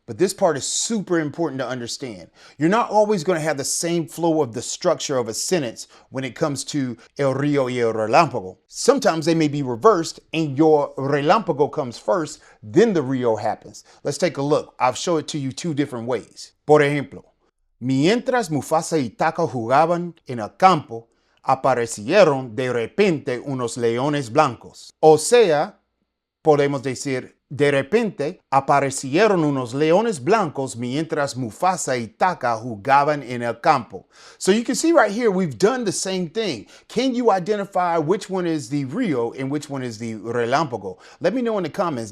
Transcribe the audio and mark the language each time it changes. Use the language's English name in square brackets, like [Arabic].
[English] But this part is super important to understand. You're not always going to have the same flow of the structure of a sentence when it comes to el río y el relámpago. Sometimes they may be reversed and your relámpago comes first, then the río happens. Let's take a look. I'll show it to you 2 different ways. [Spanish] Por ejemplo, mientras Mufasa y Taka jugaban en el campo, aparecieron de repente unos leones blancos. O sea, podemos decir, de repente aparecieron unos leones blancos mientras Mufasa y Taka jugaban en el campo. [English] So you can see right here, we've done the same thing. Can you identify which one is the río and which one is the relámpago? Let me know in the comments.